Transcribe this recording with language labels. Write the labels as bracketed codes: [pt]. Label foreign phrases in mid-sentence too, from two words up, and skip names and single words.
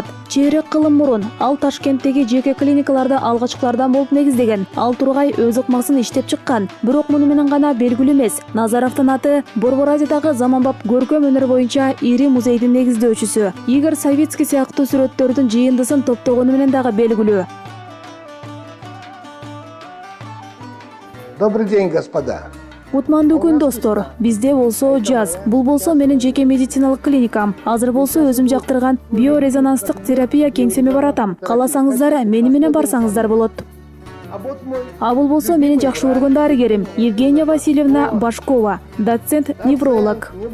[ky] Чейрек кылым мурун ал Ташкенттеги жеке клиникаларды алгачкылардан болуп негиздеген. Ал тургай өз ыкмасын иштеп чыккан. Бирок муну менен гана белгилүү эмес. Назаровдун аты Борбор Азиядагы заманбап көркөм өнөр боюнча ири музейдин негиздөөчүсү. Игорь Савицкий сыяктуу сүрөттөрдүн жыйындысын топтогону менен дагы белгилүү. [ru] Добрый день, господа. [ky] Кутмандуу күн достор. Бизде болсо жаз, бул болсо менин жеке медициналык клиникам. Азыр болсо өзүм жактырган биорезонанстык терапия кеңсеме баратам. Кааласаңыздар, мени менен барсаңыздар болот. А бул болсо менин жакшы көргөн дарыгерим Евгения Васильевна Башкова, доцент-невролог.